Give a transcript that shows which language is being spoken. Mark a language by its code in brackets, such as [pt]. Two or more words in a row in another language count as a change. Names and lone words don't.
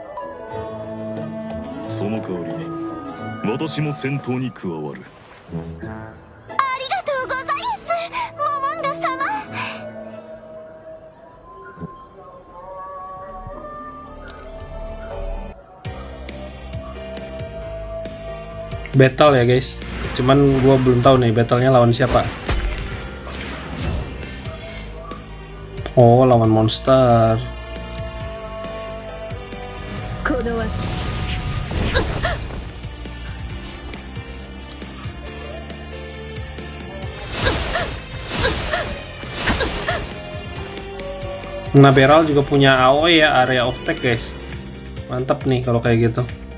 [ja] その代わり私も戦闘に加わる。 [id] Battle ya guys, cuman gua belum tahu nih battlenya lawan siapa. Oh, lawan monster. Naberal juga punya AOE ya, [en] area of attack guys. [id] Mantap nih kalau kayak gitu.